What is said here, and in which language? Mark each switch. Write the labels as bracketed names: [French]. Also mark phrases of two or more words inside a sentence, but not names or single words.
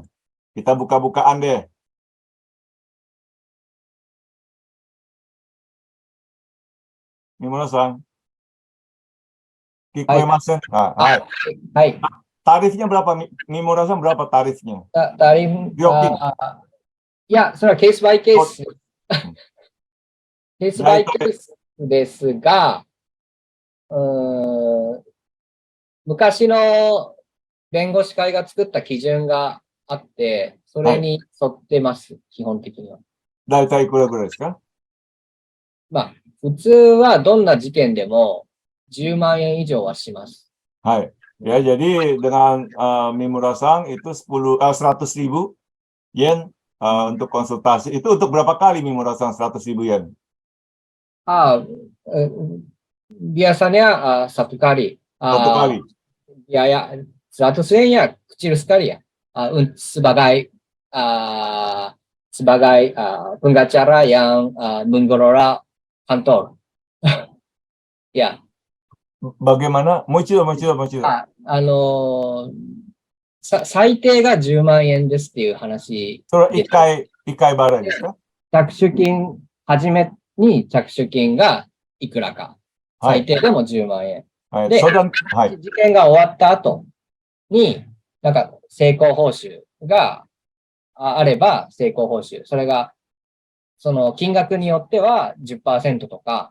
[Indonesian] Kita buka-bukaan deh. Mimurasang. [Japanese] Kikoemasen. Nah, Hai. [Indonesian] tarifnya berapa? Mimurasang berapa tarifnya? Tarif ya, [Japanese] それはケースバイケース。ケースバイケースですが、昔の弁護士会が作った基準があって、それに沿ってます、基本的には。だいたいいくらぐらいですか？まあ、普通はどんな事件でも10万円以上はします。 [Indonesian] はい。Ya, jadi dengan Mimurasang itu 100.000 yen untuk konsultasi. Itu untuk berapa kali Mimurasang 100.000 yen? Biasanya satu kali. Satu kali. Ya, 100 yen ya kecil sekali ya. Sebagai pengacara yang mengelola kantor. Ya. Bagaimana? Mochido. [Japanese] 最低が10万円ですっていう話。それは1回払いですか？着手金始めに着手金がいくらか。はい。最低でも10万円。はい。で相談、はい。事件が終わった後に、なんか成功報酬があれば成功報酬。それが、その金額によっては10%とか、